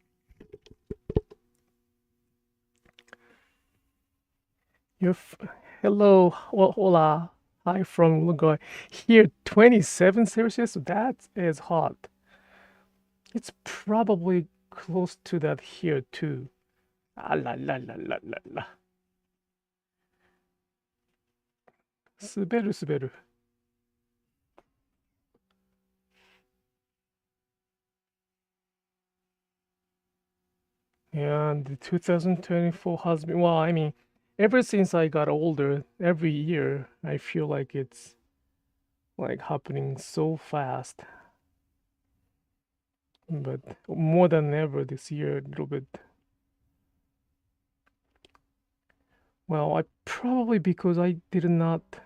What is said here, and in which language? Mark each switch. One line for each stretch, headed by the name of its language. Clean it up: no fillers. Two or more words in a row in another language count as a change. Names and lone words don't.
English: Hello, hola, hi from Uruguay. Here, 27 Celsius, that is hot. It's probably close to that here too. Ah la la la la la la. 滑る. Yeah, the 2024 has been, well, I mean, ever since I got older, every year I feel like it's like happening so fast. But more than ever this year, a little bit. Well, I probably because I did not.